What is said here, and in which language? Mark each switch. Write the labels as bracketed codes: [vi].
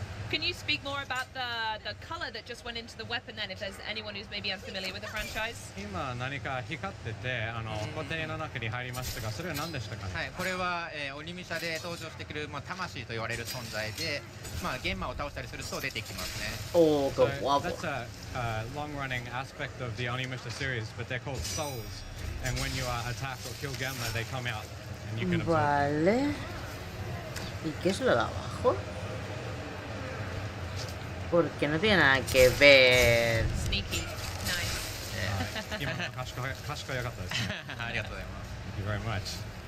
[en] Can you speak more about the color that just went into the weapon then, if there's anyone who's maybe unfamiliar with the franchise? [ja] 今何か光ってて固定の中に入りましたが、それは何でしたかね。はい、これは、鬼武者で登場してくる、魂と言われる存在で、玄魔を倒したりすると出てきますね。 [en] Oh, so [es] qué guapo. [en] That's a long-running aspect of the Onimusha series, but they're called souls, and when you attack or kill Genma, they come out, and you can absorb. [es] Vale. ¿Y qué es lo de abajo? Porque no tiene nada que ver. [en] Sneaky. Nice. [ja] 今賢かったですね。ありがとうございます。